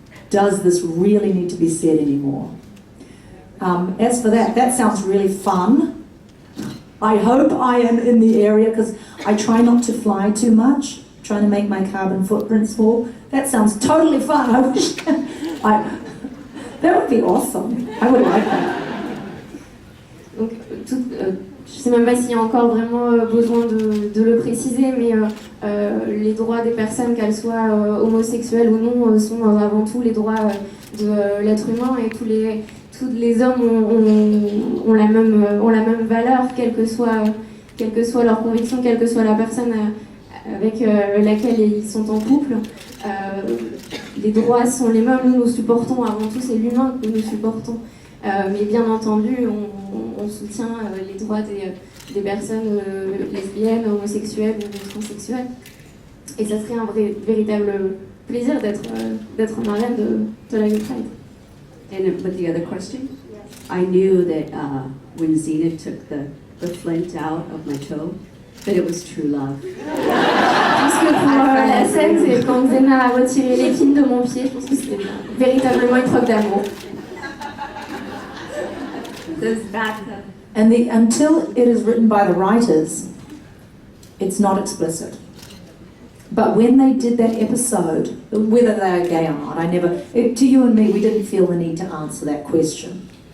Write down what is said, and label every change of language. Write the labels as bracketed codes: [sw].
[en] Does this really need to be said anymore? As for that sounds really fun. I hope I am in the area, because I try not to fly too much, trying to make my carbon footprint small. That sounds totally fun. I wish that would be awesome. I would like that. [fr] Donc, je sais même pas s'il y a encore vraiment besoin de le préciser, mais les droits des personnes, qu'elles soient homosexuelles ou non, sont avant tout les droits de l'être humain, et tous les hommes ont la même valeur, quelle que soit leur conviction, quelle que soit la personne avec laquelle ils sont en couple. Les droits sont les mêmes, nous supportons avant tout, c'est l'humain que nous supportons. Mais bien entendu, on soutient les droits des personnes lesbiennes, homosexuelles ou transsexuelles. Et ça serait un véritable plaisir d'être en arène de la Gay Pride. [en] And but the other question, I knew that when Xenite took the flint out of my toe, that it was true love. [fr] Parce que pour la scène, c'est quand Xena a retiré l'épine de mon pied, je pense que c'était véritablement une preuve d'amour. [en] And until it is written by the writers, it's not explicit. But when they did that episode, whether they are gay or not, to you and me, we didn't feel the need to answer that question.